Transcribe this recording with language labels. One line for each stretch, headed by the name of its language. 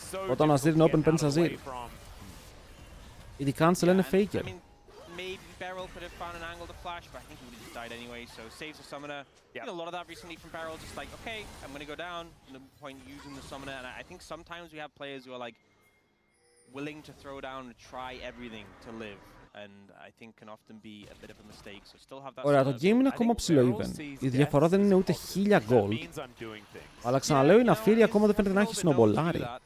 Greek: Όταν ο Αζίρ είναι open, παίρνεις Αζίρ. Η cancel είναι faker.
English: Maybe Beryl could have found an angle to flash, but I think he would have just died anyway, so saves the summoner. You know, a lot of that recently from Beryl, just like, okay, I'm going to go down, no point using the summoner, and I think sometimes we have players who are like, willing to throw down and try everything to live, and I think can often be a bit of a mistake, so still have that.
Greek: Ωραία, το game είναι ακόμα ψηλό even. Η διαφορά δεν είναι ούτε 1000 gold, αλλά ξαναλέω η Ναφήρη ακόμα δεν φαίνεται να έχει σνομπολάρει.